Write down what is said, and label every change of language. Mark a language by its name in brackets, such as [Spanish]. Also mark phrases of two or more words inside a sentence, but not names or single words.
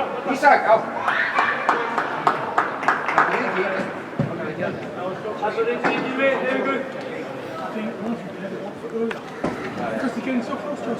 [Icelandic] Isak, á. [German] Also den kriegen die mit, sehr gut. [English] Because the game's so close to us.